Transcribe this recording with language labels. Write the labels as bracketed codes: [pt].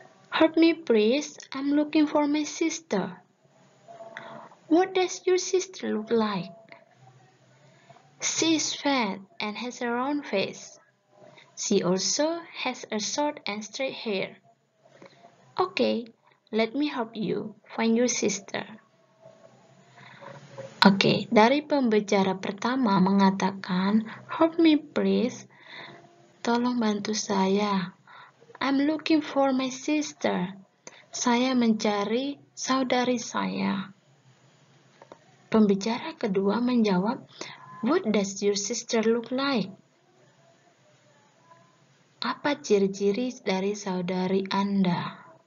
[en] Help me please, I'm looking for my sister. What does your sister look like? She is fat and has a round face. She also has a short and straight hair. Okay, let me help you find your sister. [id] Oke, dari pembicara pertama mengatakan, [en] help me please, [id] tolong bantu saya. [en] I'm looking for my sister. [id] Saya mencari saudari saya. Pembicara kedua menjawab, [en] what does your sister look like? [id] Apa ciri-ciri dari saudari Anda?